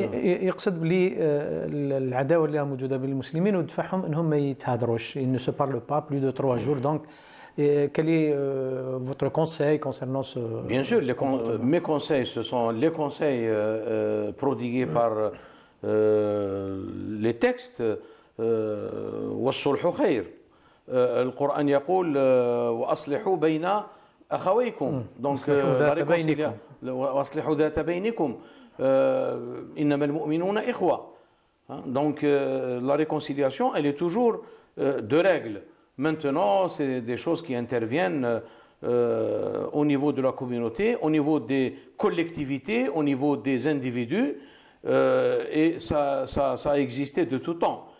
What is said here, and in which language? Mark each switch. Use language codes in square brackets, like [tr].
[ar] يقصد بلي العداوه اللي موجوده بين المسلمين ودفعهم انهم ما يتهادروش. [fr] Ils ne se parlent pas plus de 3 jours. Donc quel est votre conseil concernant ce... Bien sûr, mes conseils, ce sont les conseils prodigués par les textes. [ar] والصلح خير. القرآن يقول وأصلحوا بين أخويكم. [fr] Donc la réconciliation. [ar] وأصلحوا ذات بينكم. إنما المؤمنون إخوة. [fr] Donc la réconciliation, elle est toujours de règle. Maintenant, c'est des choses qui interviennent au niveau de la communauté, au niveau des collectivités, au niveau des individus, et ça a existé de tout temps.